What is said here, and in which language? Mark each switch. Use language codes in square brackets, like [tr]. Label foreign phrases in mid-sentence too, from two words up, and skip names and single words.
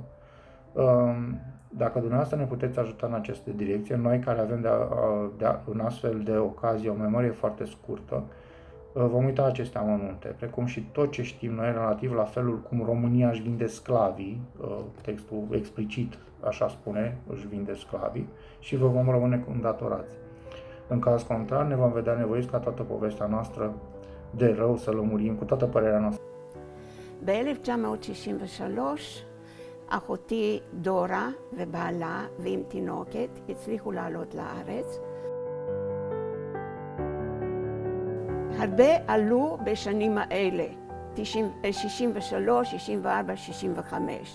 [ro] Dacă dumneavoastră ne puteți ajuta în aceste direcție, noi care avem în astfel de ocazie o memorie foarte scurtă, vom uita aceste amănunte, precum și tot ce știm noi relativ la felul cum România își vinde sclavii, textul explicit așa spune, își vinde sclavii, și vă vom rămâne îndatorați. În caz contrar, ne vom vedea nevoiți ca toată povestea noastră de rău să lămurim cu toată părerea noastră. [he] ב-1963 אחותי דורה ובעלה ועם תינוקת הצליחו לעלות לארץ. הרבה עלו בשנים האלה, 63, 64, 65.